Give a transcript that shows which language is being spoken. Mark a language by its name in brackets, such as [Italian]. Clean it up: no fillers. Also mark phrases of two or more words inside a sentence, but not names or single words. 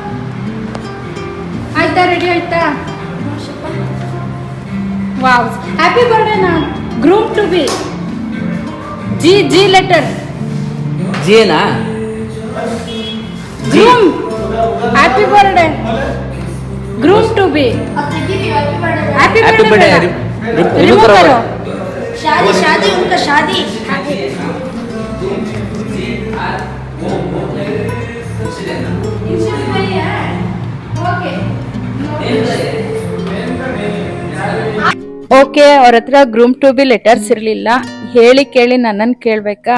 [Kannada] ಆಯ್ತಾ, ರೆಡಿ ಆಯ್ತಾ? ವಾವ್, [English] happy birthday [Kannada] ನಾ [English] groom to be. G letter ಜೀನಾ Groom. Happy birthday groom to be. happy birthday. [Hindi] रिमूव करो. शादी उनका शादी. [Kannada] ಓಕೆ, ಅವ್ರ ಹತ್ರ [English] groom to be letters [Kannada] ಇರಲಿಲ್ಲ. ಹೇಳಿ ಕೇಳಿ ನನ್ನನ್ನು ಕೇಳಬೇಕಾ?